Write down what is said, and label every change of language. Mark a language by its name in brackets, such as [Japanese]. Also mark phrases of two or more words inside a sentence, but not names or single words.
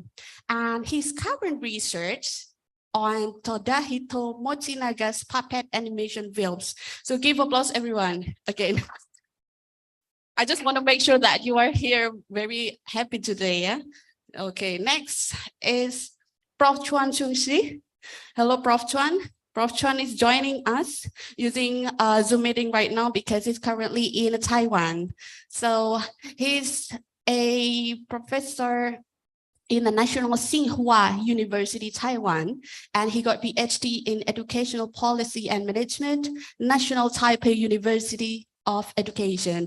[English] And his current research on Todahito Mochinaga's puppet animation films. So give applause, everyone, again. I just want to make sure that you are here very happy today. Yeah? Okay, next is Prof. Chuan Chung-si. Hello, Prof. Chuan. Prof. Chuan is joining us using Zoom meeting right now because he's currently in Taiwan. So he's a professor in the National Tsinghua University, Taiwan, and he got PhD in Educational Policy and Management, National Taipei University of Education.